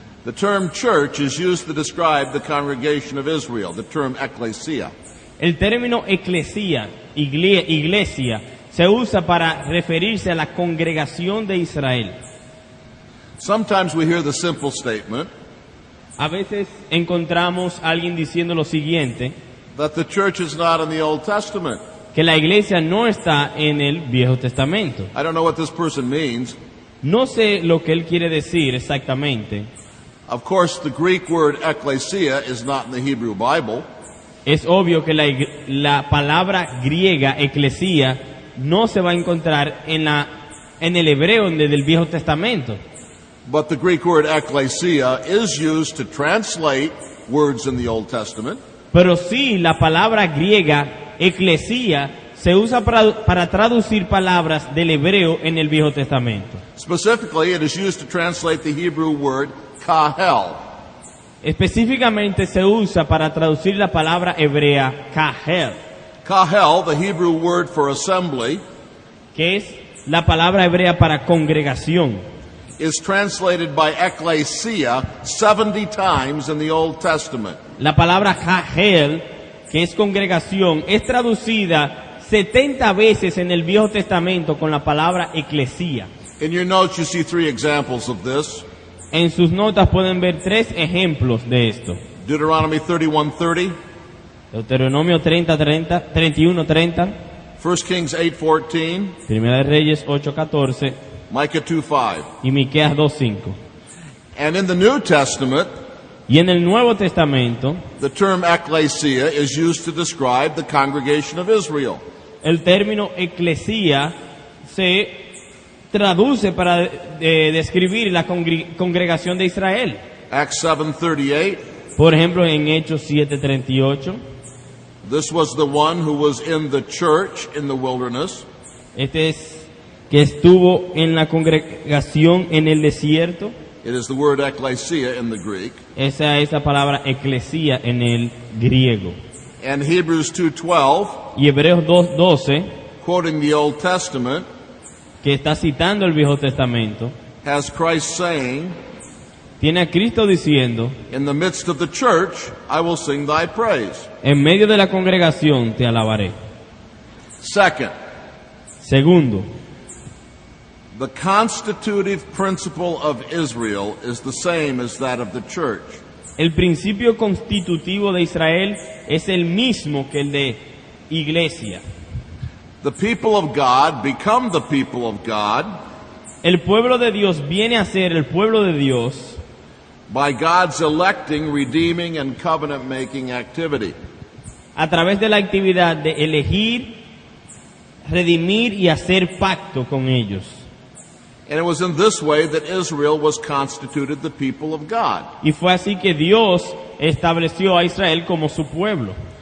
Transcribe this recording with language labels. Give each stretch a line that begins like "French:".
English: The term church is used to describe the congregation of Israel, the term ecclesia.
Spanish: El término eclesia, iglesia, se usa para referirse a la congregación de Israel.
English: Sometimes we hear the simple statement
Spanish: A veces encontramos a alguien diciendo lo siguiente,
English: that the church is not in the Old Testament.
Spanish: que la iglesia no está en el Viejo Testamento.
English: I don't know what this person means.
Spanish: No sé lo que él quiere decir exactamente.
English: Of course, the Greek word ecclesia is not in the Hebrew Bible.
Spanish: Es obvio que la palabra griega, eclesia, no se va a encontrar en el hebreo del Viejo Testamento.
English: But the Greek word ecclesia is used to translate words in the Old Testament.
Spanish: Pero sí, la palabra griega, eclesia, se usa para traducir palabras del hebreo en el Viejo Testamento.
English: Specifically, it is used to translate the Hebrew word kahel.
Spanish: Específicamente se usa para traducir la palabra hebrea kahel,
English: Kahel, the Hebrew word for assembly,
Spanish: que es la palabra hebrea para congregación.
English: is translated by ecclesia 70 times in the Old Testament.
Spanish: La palabra kahel, que es congregación, es traducida 70 veces en el Viejo Testamento con la palabra eclesia.
English: In your notes, you see 3 examples of this.
Spanish: En sus notas pueden ver 3 ejemplos de esto.
English: Deuteronomy 31:30,
Spanish: Deuteronomio 31:30,
English: 1 Kings 8:14,
Spanish: Primera de Reyes 8:14
English: Micah 2:5.
Spanish: y Miqueas 2:5.
English: And in the New Testament,
Spanish: Y en el Nuevo Testamento,
English: the term ecclesia is used to describe the congregation of Israel.
Spanish: el término eclesia se traduce para describir la congregación de Israel.
English: Acts 7:38,
Spanish: Por ejemplo, en Hechos 7:38,
English: this was the one who was in the church in the wilderness,
Spanish: este es que estuvo en la congregación en el desierto.
English: it is the word ecclesia in the Greek.
Spanish: Esa es la palabra eclesia en el griego.
English: And Hebrews 2:12,
Spanish: Y Hebreos 2:12,
English: quoting the Old Testament,
Spanish: que está citando el Viejo Testamento,
English: has Christ saying,
Spanish: tiene a Cristo diciendo,
English: in the midst of the church, I will sing thy praise.
Spanish: en medio de la congregación te alabaré.
English: Second,
Spanish: Segundo,
English: the constitutive principle of Israel is the same as that of the church.
Spanish: el principio constitutivo de Israel es el mismo que el de iglesia.
English: The people of God become the people of God
Spanish: El pueblo de Dios viene a ser el pueblo de Dios
English: by God's electing, redeeming, and covenant-making activity.
Spanish: a través de la actividad de elegir, redimir y hacer pacto con ellos.
English: And it was in this way that Israel was constituted the people of God.
Spanish: Y fue así que Dios estableció a Israel como su pueblo.